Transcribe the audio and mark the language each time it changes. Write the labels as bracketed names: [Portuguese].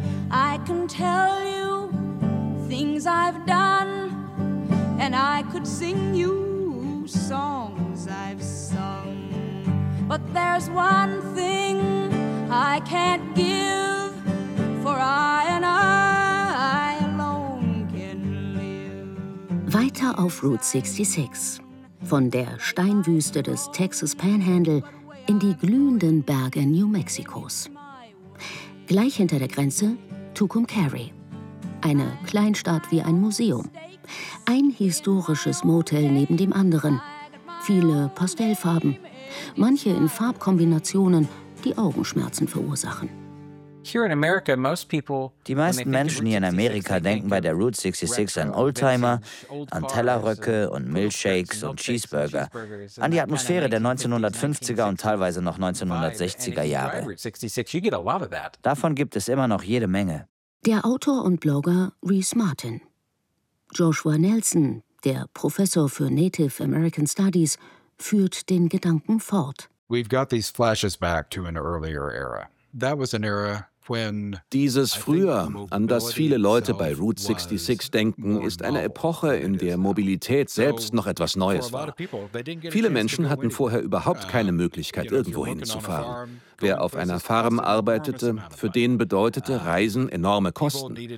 [English] I can tell you things I've done, and I could sing you songs I've sung. But there's one thing I can't give, for I and I alone can live. [German] Weiter auf Route 66. Von der Steinwüste des Texas Panhandle in die glühenden Berge New Mexikos. Gleich hinter der Grenze Tucumcari. Eine Kleinstadt wie ein Museum. Ein historisches Motel neben dem anderen. Viele Pastellfarben. Manche in Farbkombinationen, die Augenschmerzen verursachen. Die meisten Menschen hier in Amerika denken bei der Route 66 an Oldtimer, an Tellerröcke und Milchshakes und Cheeseburger, an die Atmosphäre der 1950er und teilweise noch 1960er Jahre. Davon gibt es immer noch jede Menge. Der Autor und Blogger Reese Martin. Joshua Nelson, der Professor für Native American Studies, führt den Gedanken fort. [English] We've got these flashes back to an earlier era. That was an era when [German] dieses Früher, an das viele Leute bei Route 66 denken, ist eine Epoche, in der Mobilität selbst noch etwas Neues war. Viele Menschen hatten vorher überhaupt keine Möglichkeit, irgendwo hinzufahren. Wer auf einer Farm arbeitete, für den bedeutete Reisen enorme Kosten.